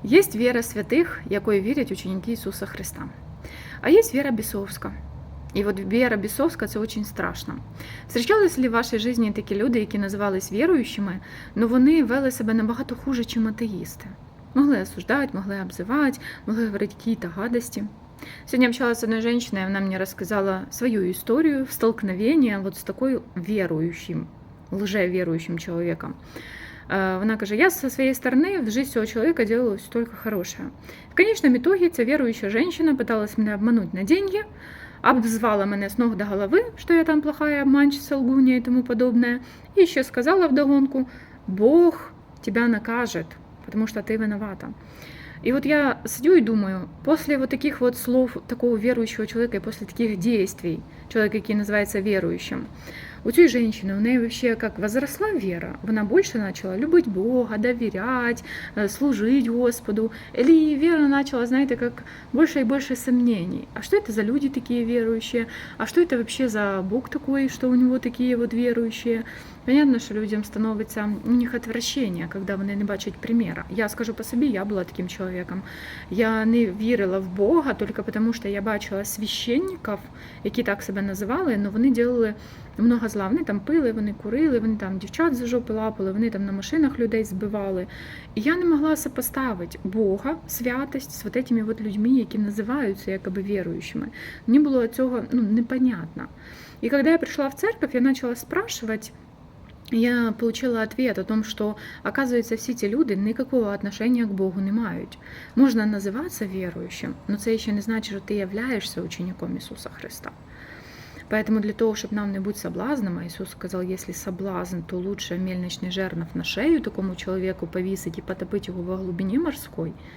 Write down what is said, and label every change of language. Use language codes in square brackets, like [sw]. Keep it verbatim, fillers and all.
[uk] Есть вера святих, якої вірять ученики Ісуса Христа. А есть вера бісовська. І от вера бісовська – це дуже страшно. Встрічались ли в вашій житті такі люди, які називались віруючими, але вони вели себе набагато хуже, ніж атеїсти? [ru] Могли осуждать, могли обзывать, могли говорить какие-то гадости. Сегодня общалась с одной женщиной, и она мне рассказала свою историю столкновения вот с такой верующим, лжеверующим человеком. Э, Она говорит, я со своей стороны в жизнь всего человека делала все только хорошее. В конечном итоге эта верующая женщина пыталась меня обмануть на деньги, обзвала меня с ног до головы, что я там плохая обманщица, лгунья и тому подобное, и еще сказала вдогонку, Бог тебя накажет, потому что ты виновата. И вот я сидю и думаю, после вот таких вот слов такого верующего человека и после таких действий человека, который называется верующим, у этой женщины, у нее вообще как возросла вера, она больше начала любить Бога, доверять, э, служить Господу, или вера начала, знаете, как больше и больше сомнений. А что это за люди такие верующие? А что это вообще за Бог такой, что у него такие вот верующие? [uk] Понятно, що людям становиться у них отвращення, коли вони не бачать примера. Я скажу по собі, я була таким чоловіком. Я не вірила в Бога тільки тому, що я бачила священників, які так себе називали, але вони робили багато зла. Вони там пили, вони курили, вони там дівчат за жопи лапали, вони там на машинах людей збивали. І я не могла сопоставити Бога, святость [ru] з вот этими вот людьми, [uk] які називаються якоби віруючими. Мені було від цього ну, непонятно. І коли я прийшла в церковь, я почала спрашивать, [ru] я получила ответ о том, что, оказывается, все эти люди никакого отношения к Богу не имеют. Можно называться верующим, но это еще не значит, что ты являешься учеником Иисуса Христа. Поэтому для того, чтобы нам не быть соблазном, а Иисус сказал, если соблазн, то лучше мельничный жернов на шею такому человеку повесить и потопить его во глубине морской.